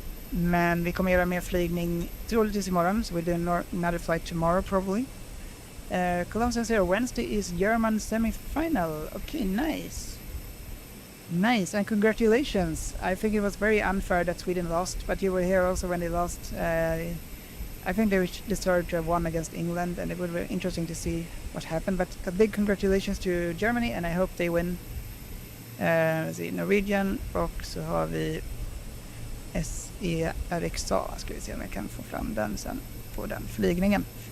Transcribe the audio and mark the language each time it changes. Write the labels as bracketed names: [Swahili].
[Swedish] Men vi kommer göra mer flygning troligtvis imorgon. [English] So we'll do another flight tomorrow probably. Columbus Zero, Wednesday is German semi-final. Okay, nice. Nice, and congratulations. I think it was very unfair that Sweden lost, but you were here also when they lost. I think they deserved to have won against England, and it would be interesting to see what happened. But a big congratulations to Germany, and I hope they win. [Swedish] Norwegian, och så har vi SERXA. Ska vi se om jag kan få fram den sen på den flygningen.